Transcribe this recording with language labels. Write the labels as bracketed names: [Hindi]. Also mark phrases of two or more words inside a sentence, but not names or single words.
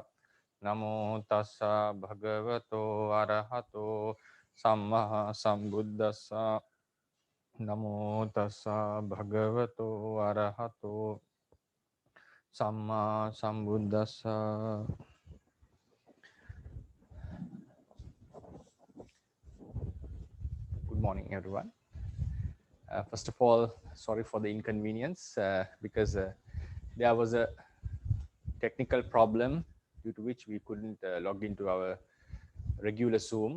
[Pali] Namo tassa bhagavato arahato samma sambuddhassa. Namo tassa bhagavato arahato samma sambuddhassa. [English] Good morning, everyone. First of all, sorry for the inconvenience because there was a technical problem due to which we couldn't log into our regular Zoom.